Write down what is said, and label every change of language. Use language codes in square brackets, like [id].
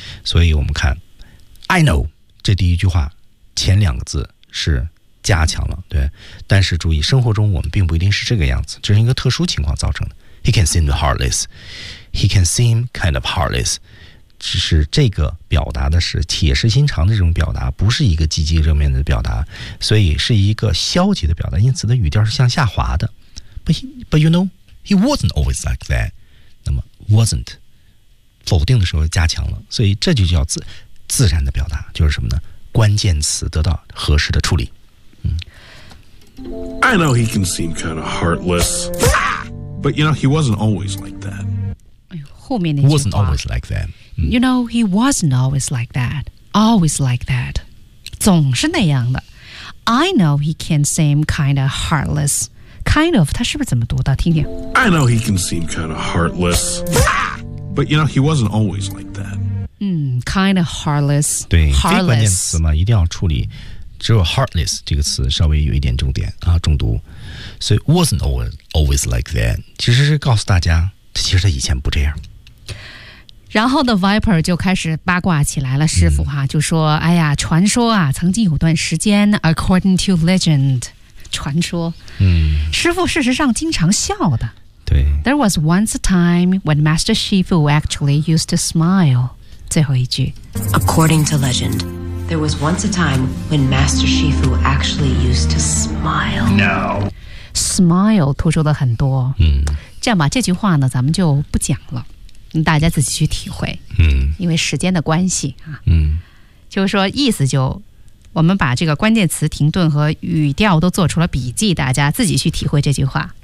[zh] 所以我们看 [en] I know [zh] 这第一句话前两个字是加强了，对，但是注意生活中我们并不一定是这个样子，这是一个特殊情况造成的。 [en] He can seem heartless. He can seem kind of heartless. [zh] 只是这个表达的是铁石心肠的这种表达，不是一个积极正面的表达，所以是一个消极的表达，因此的语调是向下滑的。 [en] But you know he wasn't always like that. [zh] 那么 wasn't 否定的时候加强了，所以这就叫 自然的表达，就是什么呢？关键词得到合适的处理。 [en] I know he can seem kind of heartless, but you know he wasn't always like that. [zh] 后面那句话 [en] wasn't always like that You know, he wasn't always like that. Always like that. [zh] 总是那样的。 [en] I know he can seem kind of heartless. Kind of, [zh] 他是不是怎么读的？听听。 [en] I know he can seem kind of heartless. But you know, he wasn't always like that. Kind of heartless. [zh] 对， [en] heartless. [zh] 非关键词嘛，一定要处理。只有 heartless 这个词稍微有一点重点啊，重读。 [en] 所以 wasn't always like that. [zh] 其实是告诉大家，其实他以前不这样。然后的 Viper 就开始八卦起来了，师傅哈，就说：“哎呀，传说啊，曾经有段时间 ， [en] according to legend， [zh] 传说，师傅事实上经常笑的。对 [en] ，There was once a time when Master Shifu actually used to smile。 [zh] 最后一句 [en] ，According to legend， there was once a time when Master Shifu actually used to smile。 No， [zh] smile 突出的很多。这样吧，这句话呢，咱们就不讲了。” 大家自己去体会，因为时间的关系啊，就是说意思就，我们把这个关键词停顿和语调都做出了笔记，大家自己去体会这句话。